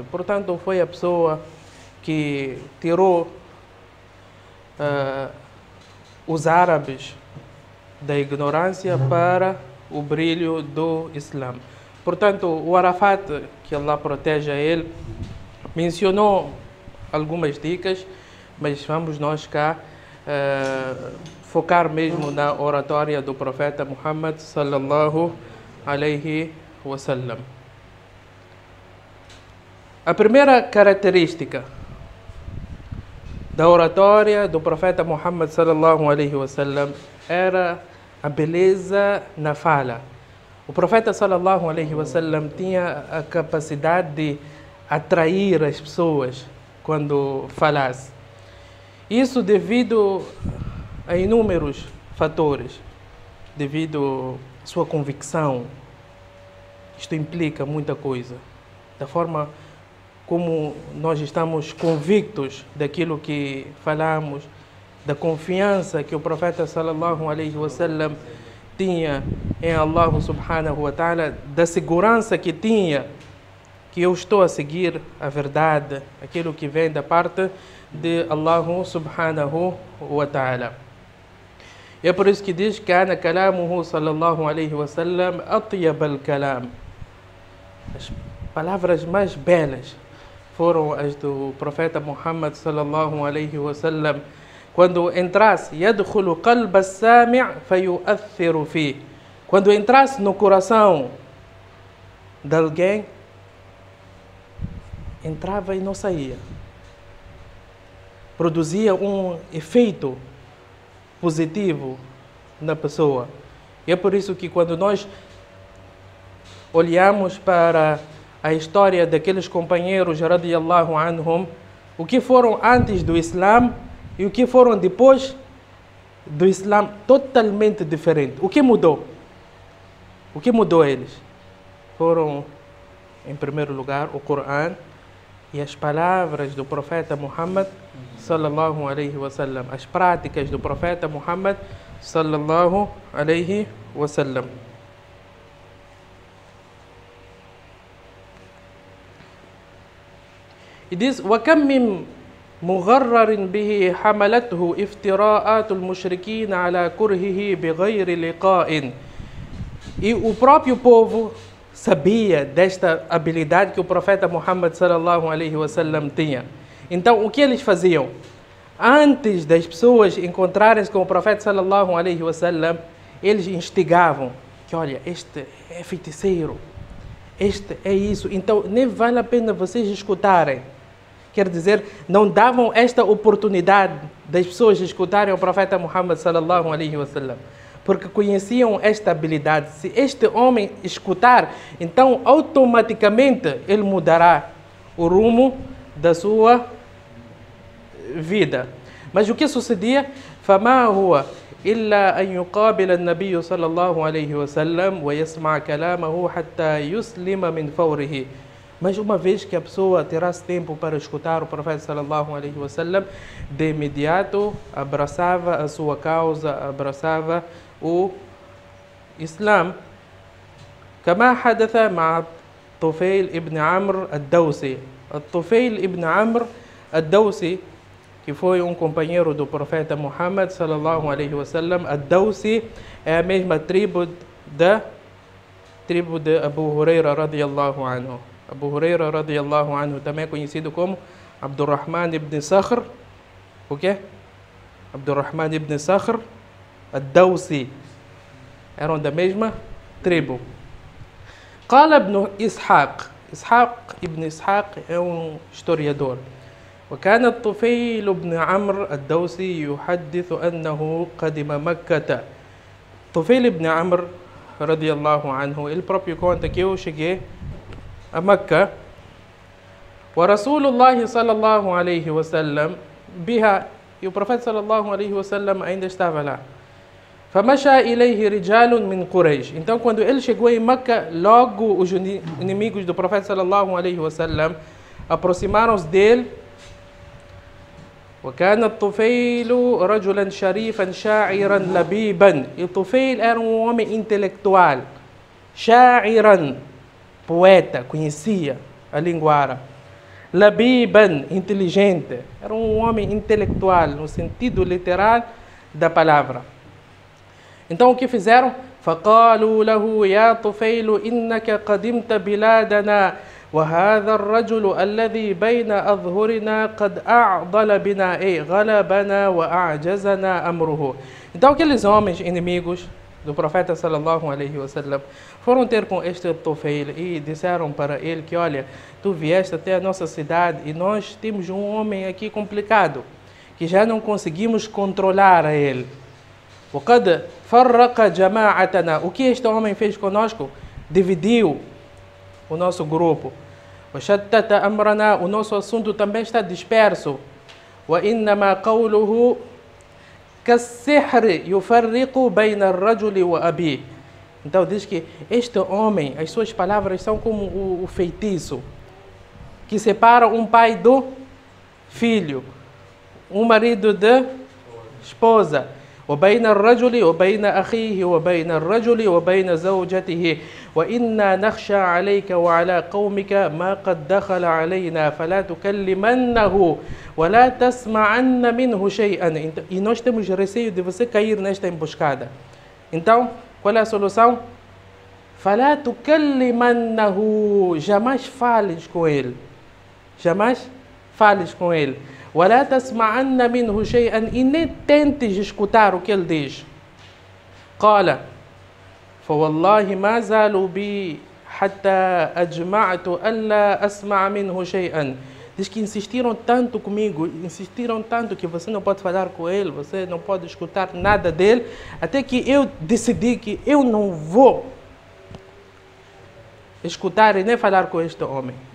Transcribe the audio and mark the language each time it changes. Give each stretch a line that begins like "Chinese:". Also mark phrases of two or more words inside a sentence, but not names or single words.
Portuguese: Portanto, foi a pessoa que tirou os árabes da ignorância para o brilho do Islã. Portanto, o Arafat, que Allah proteja ele, mencionou algumas dicas, mas vamos nós cá focar mesmo na oratória do profeta Muhammad
Arabic: صلى الله عليه وسلم.
Portuguese: A primeira característica da oratória do profeta Muhammad
Arabic: صلى الله عليه وسلم
Portuguese: era a beleza na fala. O profeta
Arabic: صلى الله عليه وسلم
Portuguese: tinha a capacidade de atrair as pessoas quando falasse. Isso devido a inúmeros fatores, devido à sua convicção. Isto implica muita coisa, da forma como nós estamos convictos daquilo que falamos, da confiança que o profeta
Arabic: صلى الله عليه وسلم
Portuguese: tinha em
Arabic: الله سبحانه وتعالى,
Portuguese: da segurança que tinha que eu estou a seguir a verdade, aquilo que vem da parte de
Arabic: الله سبحانه وتعالى.
Portuguese: E é por isso que diz:
Arabic: كان كلامه صلى الله عليه وسلم أطيب الكلام.
Portuguese: As palavras mais belas foram as do profeta Muhammad
Arabic: صلى الله عليه وسلم.
Portuguese: Quando entrasse,
Arabic: يدخل قلب السامع فيؤثر فيه.
Portuguese: Quando entrasse no coração de alguém, entrava e não saía. Produzia um efeito positivo na pessoa. E é por isso que quando nós olhamos para a história daqueles companheiros
Arabic: رضي الله عنهم,
Portuguese: o que foram antes do Islã e o que foram depois do Islã, totalmente diferente. O que mudou? O que mudou eles? Foram, em primeiro lugar, o Corão e as palavras do profeta Muhammad
Arabic: صلى الله عليه وسلم,
Portuguese: as práticas do profeta Muhammad
Arabic: صلى الله عليه وسلم.
Portuguese: E diz:
Arabic: وَكَمْ مِنْ مُغَرَّرٍ بِهِ حَمَلَتْهُ افتراءات المشركين على كرهه بغير لقاء.
Portuguese: E o próprio povo sabia desta habilidade que o profeta Muhammad
Arabic: صلى الله عليه وسلم
Portuguese: tinha. Então, o que eles faziam? Antes das pessoas encontrarem-se com o profeta
Arabic: صلى الله عليه وسلم,
Portuguese: eles instigavam que, olha, este é feiticeiro, este é isso, então nem vale a pena vocês escutarem. Quer dizer, não davam esta oportunidade das pessoas escutarem o profeta Muhammad
Arabic: صلى الله عليه وسلم.
Portuguese: porque conheciam esta habilidade. Se este homem escutar, então automaticamente ele mudará o rumo da sua vida. Mas o que sucedia?
Arabic: فما هو إلا أن يقابل النبي صلى الله عليه وسلم ويسمع كلامه حتى يسلم من فوره.
Portuguese: Mas uma vez que a pessoa tirasse tempo para escutar o profeta
Arabic: صلى الله عليه وسلم,
Portuguese: de imediato abraçava a sua causa, abraçava o Islã.
Arabic: كما حدث مع طفيل ابن عمرو الدوسي. طفيل ابن عمرو الدوسي,
Portuguese: que foi companheiro do profeta Muhammad
Arabic: صلى الله عليه وسلم.
Portuguese: Ad-Dawsi é a mesma tribo de Abu Huraira
Arabic: رضي الله عنه.
Portuguese: Abu Huraira
Arabic: رضي الله عنه
Portuguese: também é conhecido como Abdurrahman ibn Sakhr. O quê? Abdurrahman ibn Sakhr Ad-Dawsi. Eram da mesma tribo.
Arabic: قال ابن إسحاق ابن إسحاق
Portuguese: é historiador.
Arabic: وكان الطفيل بن عمرو الدوسي يحدث أنه قدم مكة. طفيل بن عمرو رضي الله عنه,
Portuguese: ele próprio conta que eu cheguei a Meca.
Arabic: ورسول الله صلى الله عليه وسلم بها,
Portuguese: e o profeta
Arabic: صلى الله عليه وسلم
Portuguese: ainda estava lá.
Arabic: فمشى إليه رجال من قريش.
Portuguese: Então quando ele chegou em Meca, logo os inimigos do profeta
Arabic: صلى الله عليه وسلم
Portuguese: aproximaram-se dele.
Arabic: وكان الطفيل رجلا شريفا شاعرا لبيبا.
Portuguese: E o Tufail era homem intelectual, شاعرا, poeta, conhecia a língua árabe. Labiban, inteligente, era homem intelectual no sentido literal da palavra. Então o que fizeram?
Arabic: فقالوا له يا طفيل إنك قدمت بلادنا وهذا الرجل الذي بين أظهرنا قد أعضل بنا غلبنا وأعجزنا أمره.
Portuguese: Então aqueles homens inimigos do profeta
Arabic: صلى الله عليه وسلم
Portuguese: foram ter com este Tufail e disseram para ele que, olha, tu vieste até a nossa cidade e nós temos um homem aqui complicado, que já não conseguimos controlar a ele.
Arabic: وقد فرق جماعتنا.
Portuguese: O que este homem fez conosco? Dividiu o nosso grupo.
Arabic: وشتت أمرنا.
Portuguese: O nosso assunto também está disperso.
Arabic: وإنما قوله كالسحر يفرق بين الرجل وأبيه.
Portuguese: Então diz que este homem, as suas palavras são como o feitiço que separa um pai do filho, um marido da esposa.
Arabic: وبين الرجل وبين أخيه وبين الرجل وبين زوجته وإنا نخشى عليك وعلى قومك ما قد دخل علينا فلا تكلمنه ولا تسمعن منه شيئا.
Portuguese: E nós temos receio de você cair nesta emboscada. Então, qual é a solução?
Arabic: فلا تكلمنه.
Portuguese: Jamais fales com ele. Jamais fales com ele.
Arabic: ولا تسمعن منه شيئا.
Portuguese: E nem tentes escutar o que ele diz.
Arabic: قال فوالله ما زالوا بي حتى أجمعت ألا أسمع منه شيئا.
Portuguese: Diz que insistiram tanto comigo, insistiram tanto que você não pode falar com ele, você não pode escutar nada dele, até que eu decidi que eu não vou escutar e nem falar com este homem.